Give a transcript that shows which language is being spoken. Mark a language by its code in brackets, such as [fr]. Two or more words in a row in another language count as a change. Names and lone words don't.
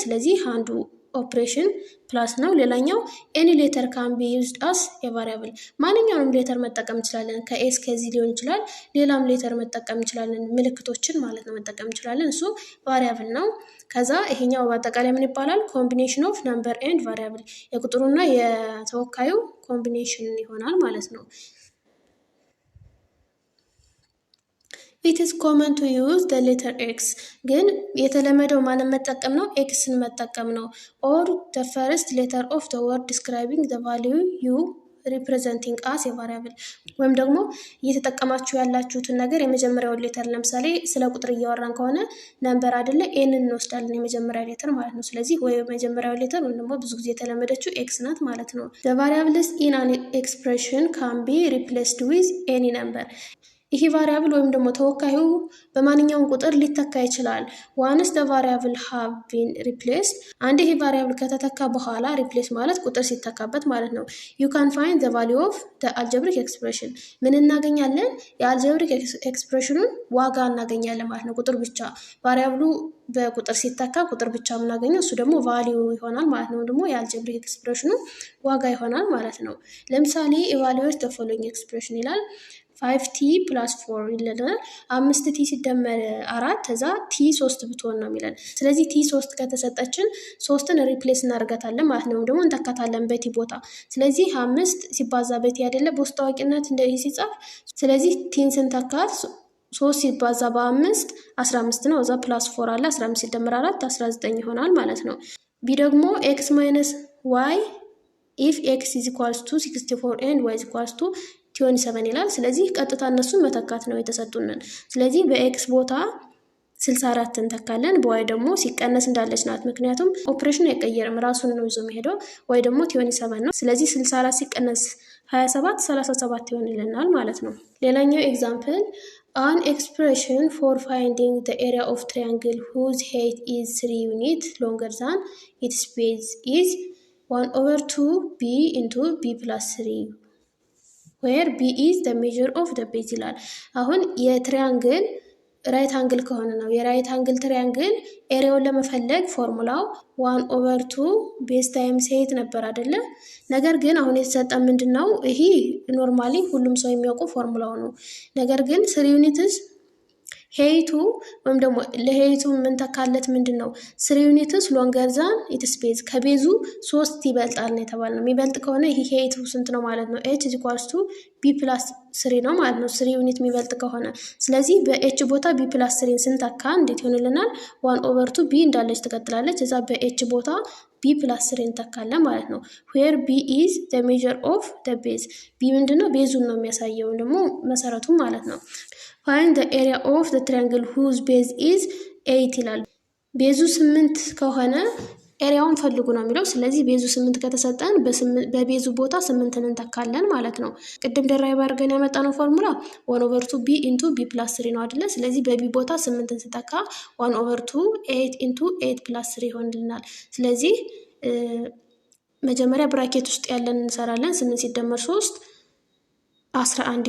[am] ስለዚህ አንዱ ኦፕሬሽን ፕላስ ነው። ሌላኛው [en] any letter can be used as a variable። [am] ማንኛውንም ሌተር መጠቀም እንችላለን። ከኤስ ከዚህ ሊሆን ይችላል። ሌላም ሌተር መጠቀም እንችላለን። ምልክቶችን ማለት ነው መጠቀም እንችላለን። እሱ ቫሪያብል ነው። ከዛ ይሄኛው በአጠቃላይ ምን ይባላል? [en] combination of number and variable። [am] የቁጥሩና የተወካዩ ኮምቢኔሽን ይሆናል ማለት ነው። [en] it is common to use the letter x። [am] ግን የተለመደው ማንን መጠቀም ነው? ኤክስን መጠቀም ነው። [en] or the first letter of the word describing the value you representing as a variable። [am] ወይም ደግሞ እየተጠቀማችሁ ያላችሁትን ነገር የመጀመሪያውን ሌተር፣ ለምሳሌ ስለ ቁጥር እያወራን ከሆነ ነምበር አይደለ? ኤንን እንወስዳለን የመጀመሪያ ሌተር ማለት ነው። ስለዚህ ወይ የመጀመሪያው ሌተር ወይም ደግሞ ብዙ ጊዜ የተለመደችው ኤክስ ናት ማለት ነው። [en] the variables in an expression can be replaced with any number። [am] ይህ ቫሪያብል ወይም ደግሞ ተወካዩ በማንኛውም ቁጥር ሊተካ ይችላል። [en] once the variable have been replaced። [am] አንድ ይህ ቫሪያብል ከተተካ በኋላ ሪፕሌስ ማለት ቁጥር ሲተካበት ማለት ነው። [en] you can find the value of the algebraic expression። [am] ምን እናገኛለን? የአልጀብሪክ ኤክስፕሬሽኑን ዋጋ እናገኛለን ማለት ነው። ቁጥር ብቻ ቫሪያብሉ በቁጥር ሲተካ ቁጥር ብቻ የምናገኘው እሱ ደግሞ ቫሊዩ ይሆናል ማለት ነው። ደግሞ የአልጀብሪክ ኤክስፕሬሽኑ ዋጋ ይሆናል ማለት ነው። ለምሳሌ [en] evaluate the following expression [am] ይላል 5t + 4 ይለናል። 5t ሲደመር 4 ከዛ t 3 ብትሆን ነው የሚለን። ስለዚህ t 3 ከተሰጠችን 3ን ሪፕሌስ እናደርጋታለን ማለት ነው። ደግሞ እንተካታለን በቲ ቦታ። ስለዚህ 5 ሲባዛ በቲ አይደለ በውስጥ ታዋቂነት እንደዚህ ሲጻፍ። ስለዚህ ቲን ስንተካት 3 ሲባዛ በ5 15 ነው። እዛ +4 አለ 15 ሲደመር 4 19 ይሆናል ማለት ነው። ቢ ደግሞ [en] x - y if x is equals to 64 and y is equals to 27 [am] ይላል። ስለዚህ ቀጥታ እነሱን መተካት ነው የተሰጡንን። ስለዚህ በኤክስ ቦታ 64 እንተካለን፣ በዋይ ደግሞ ሲቀነስ እንዳለች ናት። ምክንያቱም ኦፕሬሽን አይቀየርም ራሱን ነው ይዞ የሚሄደው። ዋይ ደግሞ 27 ነው። ስለዚህ 64 ሲቀነስ 27 37 ይሆንልናል ማለት ነው። ሌላኛው ኤግዛምፕል [en] an expression for finding the area of triangle whose height is 3 units longer than its base is 1/2 b into b plus 3 where b is the measure of the base [am] ይላል። አሁን የትሪያንግል ራይት አንግል ከሆነ ነው የራይት አንግል ትሪያንግል ኤሪያውን ለመፈለግ ፎርሙላው 1/2 [en] base times height [am] ነበር አይደለ? ነገር ግን አሁን የተሰጠን ምንድነው? ይሄ ኖርማሊ ሁሉም ሰው የሚያውቀው ፎርሙላው ነው። ነገር ግን 3 ዩኒትስ ሄይቱ ወይም ደግሞ ለሄይቱ የምንተካለት ምንድነው? [en] 3 units longer than its base [am] ከቤዙ 3 ይበልጣል ነው የተባልነው። የሚበልጥ ከሆነ ይሄ ሄይቱ ስንት ነው ማለት ነው? h = b + 3 ነው ማለት ነው። 3 ዩኒት የሚበልጥ ከሆነ ስለዚህ በh ቦታ b + 3 ስንተካ እንዴት ይሆንልናል? 1/2 b እንዳለች ትቀጥላለች። እዛ በh ቦታ b + 3 እንተካለን ማለት ነው። [en] where b is the measure of the base [am] b ምንድነው? ቤዙን ነው የሚያሳየው ደግሞ መሰረቱን ማለት ነው። [en] find the area of the triangle whose base is 8 [am] ይላል። ቤዙ 8 ከሆነ ኤሪያውን ፈልጉ ነው የሚለው። ስለዚህ ቤዙ 8 ከተሰጠን በቤዙ ቦታ 8ን እንተካለን ማለት ነው። ቅድም ደራይቭ አድርገን ያመጣነው ፎርሙላ [en] 1/2 b into b plus 3 [am] ነው አይደለ? ስለዚህ በቢ ቦታ 8ን ስንተካ [en] 1/2 8 into 8 plus 3 [am] ይሆንልናል። ስለዚህ መጀመሪያ ብራኬት ውስጥ ያለን እንሰራለን። 8 ሲደመር 3 11